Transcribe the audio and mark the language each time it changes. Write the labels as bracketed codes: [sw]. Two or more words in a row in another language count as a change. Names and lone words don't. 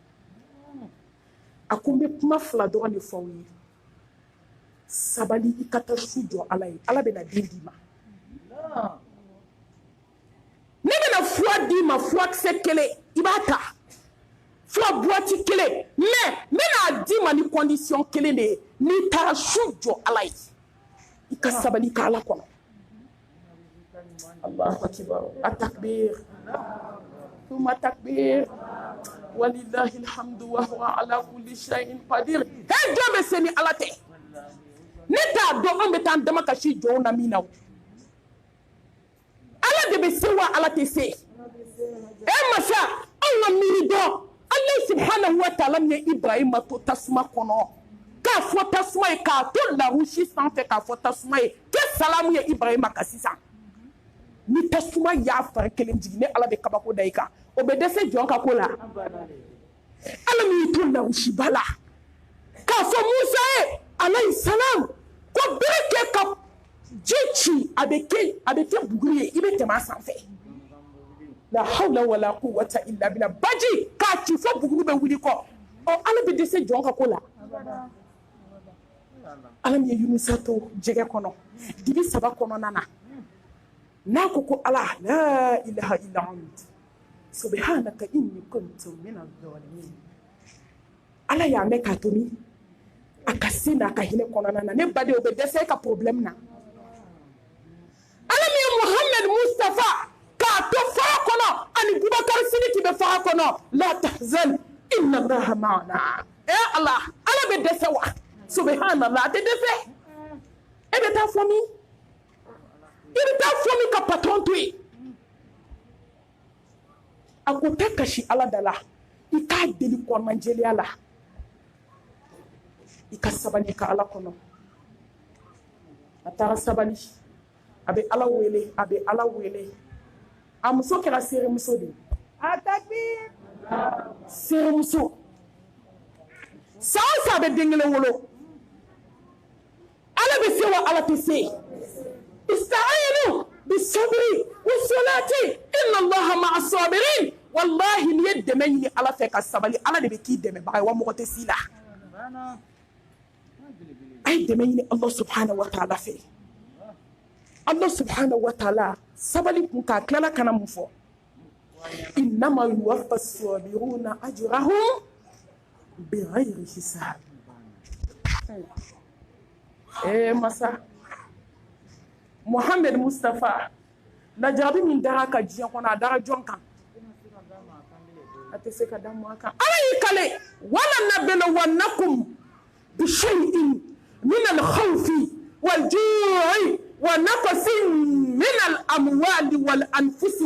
[bm] a ko n bɛ kuma fila dɔrɔn de fɔ aw ye sabali i ka taa su jɔ Ala ye Ala bɛna den d'i ma ne bɛna fura d'i ma furakisɛ kelen i b'a ta fura boîte kelen mais n bɛna d'i ma ni condition kelen de ye n'i taara su jɔ Ala ye i ka sabali ka Ala kɔnɔ [ar] الله أكبر التكبير ثم تكبير ولله الحمد وهو على كل شيء قدير [bm] jɔn bɛ se ni Ala tɛ ne t'a dɔn an bɛ taa an dama kasi jɔnw na min na Ala de bɛ se wa Ala tɛ se masa an ka miiri dɔn [ar] الله سبحانه وتعالى [bm] min ye Ibrahima to tasuma kɔnɔ k'a fɔ tasuma ye k'a to larusi sanfɛ k'a fɔ tasuma ye kɛ salamu ye Ibrahima kan sisan ni tasuma y'a fari kelen jigin ne Ala bɛ kabako da i kan o bɛ dɛsɛ jɔn ka ko la Ala min y'i to larusiba la k'a fɔ Musa ye [ar] عليه السلام [bm] ko bere kɛ ka ji ci a bɛ kɛ buguri ye i bɛ tɛmɛ a sanfɛ la [ar] حول ولا قوة إلا بالله [bm] baji k'a ci fɔ buguru bɛ wuli kɔ ala bɛ dɛsɛ jɔn ka ko la ala min ye Yunusa to jɛgɛ kɔnɔ dibi 3 kɔnɔna na n'a ko ko ala [ar] لا إله إلا أنت سبحانك إني كنت من الظالمين [bm] ala y'a mɛn k'a to min a ka se n'a ka hinɛ kɔnɔna na ne baden o bɛ dɛsɛ ka problème na ala min ye Muhammed Mustafa k'a to fara kɔnɔ ani Bubakar Sidiki bɛ fara kɔnɔ [ar] لا تحزن إن الله معنا [bm] ala bɛ dɛsɛ wa subhanallah a tɛ dɛsɛ e bɛ taa fɔ min i bɛ taa fɔ min ka patron to yen a ko tɛ kasi ala da la i k'a deli kɔnɔnajɛlenya la i ka sabali ka ala kɔnɔ a taara sabali a bɛ ala wele a muso kɛra seeremuso de seeremuso san o san a bɛ den kelen wolo ala bɛ se wa ala tɛ se [ar] استعينوا بالصبر والصلاة إن الله مع الصابرين والله [bm] ni ye dɛmɛ ɲini ala fɛ ka sabali ala de bɛ k'i dɛmɛbaga ye wa mɔgɔ tɛ s'i la a ye dɛmɛ ɲini [ar] الله سبحانه وتعالى [bm] fɛ [ar] الله سبحانه وتعالى [bm] sabali kun k'a tilala kana mun fɔ [ar] إنما يوفى الصابرون أجرهم بغير حساب [bm] masa Muhammed Mustafa lajarabi min dara ka diɲɛ kɔnɔ a dara jɔn kan a tɛ se ka da mɔgɔ kan ala y'i kale [ar] ولنبلونكم بشيء من الخوف والجوع ونقص من الأموال والأنفس